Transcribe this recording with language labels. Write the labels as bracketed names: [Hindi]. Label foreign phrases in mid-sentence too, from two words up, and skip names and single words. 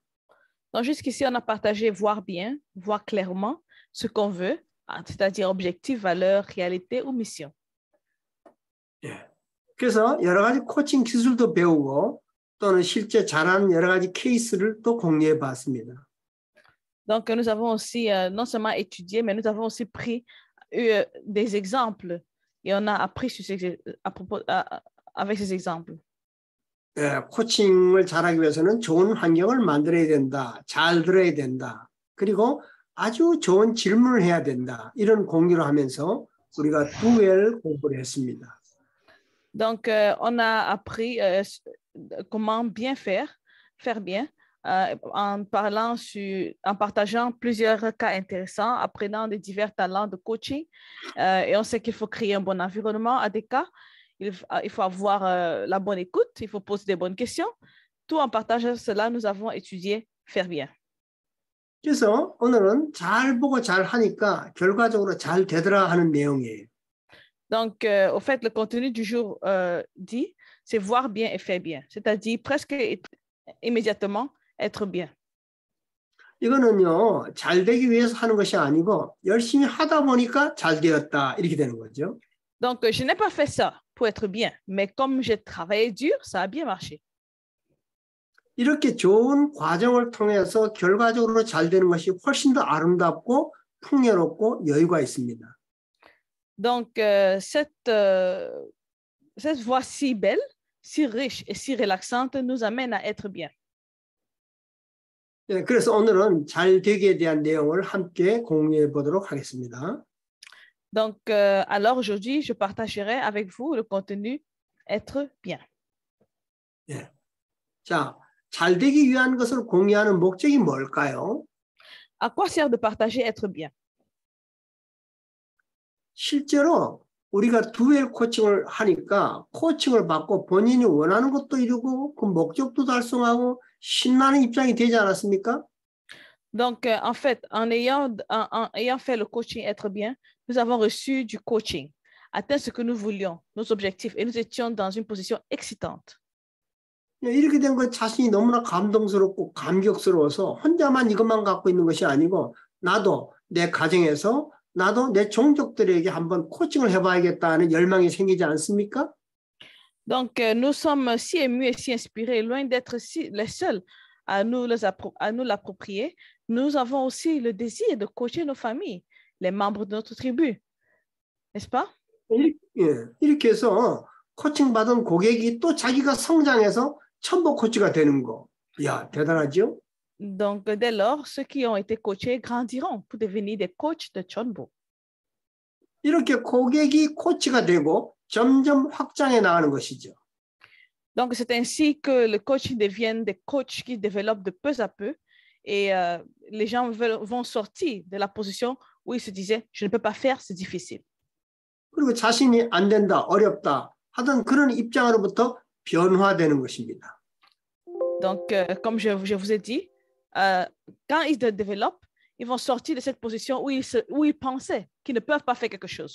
[French] Donc, jusqu'ici, on a partagé voir bien, voir clairement ce qu'on veut, c'est-à-dire objectif, valeur, réalité ou mission. [Korean] 예. 그래서 여러 가지 코칭 기술도 배우고 또는 실제 잘하는 여러 가지 케이스를 또 공유해 봤습니다. [French] Donc, nous avons aussi non seulement étudié, mais nous avons aussi pris des exemples et on a appris sur avec ces exemples. [Korean] 예, 코칭을 잘하기 위해서는 좋은 환경을 만들어야 된다. 잘 들어야 된다. 그리고 아주 좋은 질문을 해야 된다. 이런 공유를 하면서 우리가 두엘 공부를 했습니다. [French] Donc, on a appris comment bien faire bien, en partageant plusieurs cas intéressants, apprenant des divers talents de coaching. Et on sait qu'il faut créer un bon environnement à des cas. Il faut avoir la bonne écoute, il faut poser des bonnes questions. Tout en partageant cela, nous avons étudié faire bien. [Korean] 그래서 오늘은 잘 보고 잘 하니까 결과적으로 잘 되더라 하는 내용이에요. [French] Donc, au fait, le contenu du jour dit, c'est voir bien et faire bien. C'est-à-dire presque immédiatement être bien. [Korean] 이거는요, 잘 되기 위해서 하는 것이 아니고 열심히 하다 보니까 잘 되었다 이렇게 되는 거죠. [French] Donc, je n'ai pas fait ça pour être bien, mais comme j'ai travaillé dur, ça a bien marché. [Korean] 이렇게 좋은 과정을 통해서 결과적으로 잘 되는 것이 훨씬 더 아름답고 풍요롭고 여유가 있습니다. [French] Donc, cette voie si belle, si riche et si relaxante nous amène à être bien. [Korean] 네, 그래서 오늘은 잘 되기에 대한 내용을 함께 공유해 보도록 하겠습니다. [French] Donc, alors aujourd'hui, je partagerai avec vous le contenu être bien. [Korean] 네. 자, 잘 되기 위한 것을 공유하는 목적이 뭘까요? [French] À quoi sert de partager être bien? [Korean] 실제로 우리가 두엘 코칭을 하니까 코칭을 받고 본인이 원하는 것도 이루고 그 목적도 달성하고 신나는 입장이 되지 않았습니까? [French] Donc, en fait, en ayant fait le coaching être bien, nous avons reçu du coaching, atteint ce que nous voulions, nos objectifs, et nous étions dans une position excitante. [Korean] 이렇게 된 거 자신이 너무나 감동스럽고 감격스러워서 혼자만 이것만 갖고 있는 것이 아니고 나도 내 가정에서 나도 내 종족들에게 한번 코칭을 해봐야겠다는 열망이 생기지 않습니까? [French] Donc, nous sommes si émus et si inspirés, loin d'être les seuls à nous l'approprier. Nous avons aussi le désir de coacher nos familles, les membres de notre tribu. N'est-ce pas? [Korean] 이렇게 해서 코칭 받은 고객이 또 자기가 성장해서 첨보 코치가 되는 거. 이야, 대단하죠? [French] Donc, dès lors, ceux qui ont été coachés grandiront pour devenir des coachs de Chonbo. [Korean] 이렇게 고객이 코치가 되고 점점 확장해 나가는 것이죠. [French] Donc, c'est ainsi que le coaching devienne des coachs qui développent de peu à peu et les gens vont sortir de la position où ils se disaient « je ne peux pas faire, c'est difficile ». [Korean] 그리고 자신이 안 된다, 어렵다 하던 그런 입장으로부터 변화되는 것입니다. [French] Donc, comme je vous ai dit, quand ils se développent, ils vont sortir de cette position où ils pensaient qu'ils ne peuvent pas faire quelque chose.